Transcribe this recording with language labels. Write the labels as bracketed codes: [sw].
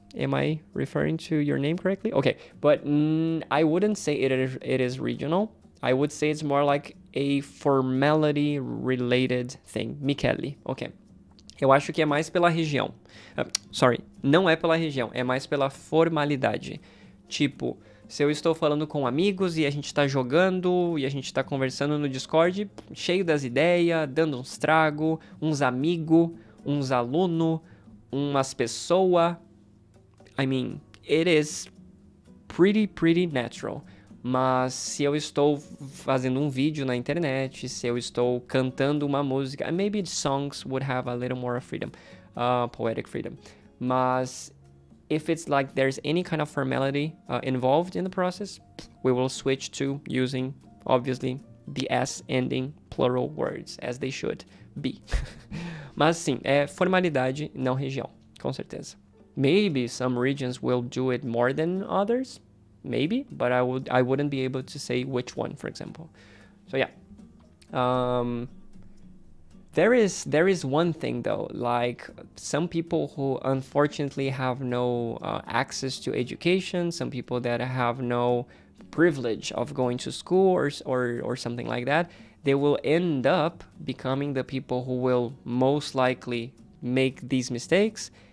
[en] Am I referring to your name correctly? Okay, but I wouldn't say it is regional. I would say it's more like a formality-related thing. Michele, ok. [pt] Eu acho que é mais pela região. Não é pela região, é mais pela formalidade. Tipo, se eu estou falando com amigos e a gente tá jogando e a gente tá conversando no Discord, cheio das ideias, dando uns trago, uns amigos, uns alunos, umas pessoas. [en] I mean, it is pretty natural. [pt] Mas se eu estou fazendo um vídeo na internet, se eu estou cantando uma música, [en] maybe songs would have a little more freedom, poetic freedom. Mas if it's like there's any kind of formality involved in the process, we will switch to using, obviously, the S ending plural words, as they should be. [pt] Mas sim, é formalidade, não região, com certeza. [en] Maybe some regions will do it more than others. Maybe, but I wouldn't be able to say which one, for example. So yeah, there is one thing though, like some people who unfortunately have no access to education, some people that have no privilege of going to school or something like that, they will end up becoming the people who will most likely make these mistakes.